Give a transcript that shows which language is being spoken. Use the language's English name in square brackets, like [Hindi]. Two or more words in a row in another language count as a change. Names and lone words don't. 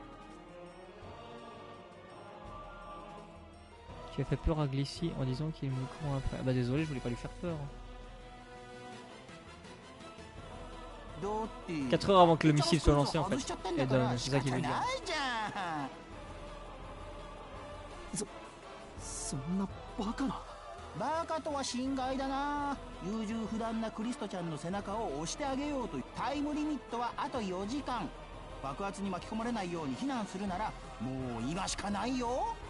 [French] Tu as fait peur à Glissy en disant qu'il me court après. Ah bah désolé, je voulais pas lui faire peur. 4 heures avant que le missile soit lancé en fait. Et c'est ça qu'il veut dire. [Japanese] そんなバカな。バカとは心外だな。優柔不断なクリストちゃんの背中を押してあげようという。タイムリミットはあと4時間。爆発に巻き込まれないように避難するならもう今しかないよ。